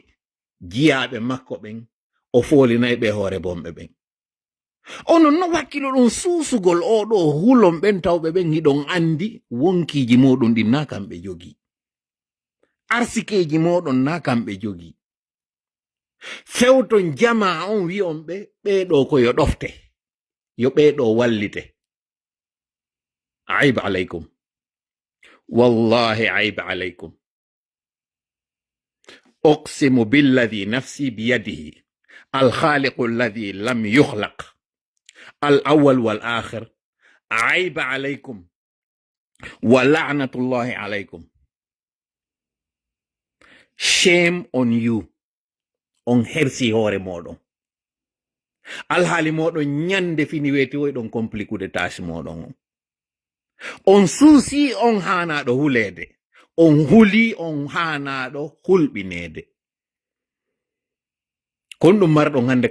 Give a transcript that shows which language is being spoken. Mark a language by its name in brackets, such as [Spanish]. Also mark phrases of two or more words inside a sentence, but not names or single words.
[Fula] jiyaɓe makko ɓen o folinay ɓe hoore bomɓe ɓen onon no wakkilo ɗon suusugol oɗo hulon ɓen tawɓe ɓen hiɗon andi wonkiji moɗon ɗin na kamɓe jogi arsikeji moɗon na kamɓe jogi fewton jama on wi'on ɓeɗo ko yo ɗofte yo ɓeɗo wallite [Arabic] عيب عليكم والله عيب عليكم أقسم بالذي نفسي بيده الخالق الذي لم يخلق الأول والآخر عيب عليكم ولعنة الله عليكم. [English] Shame on you [Fula] on hersi hore moɗon alhaali moɗon nyande fini weti woyɗon komplikude tâche moɗon on suusi on hanaɗo hulede on huli on hanaɗo hulɓinede kon ɗum marɗon hande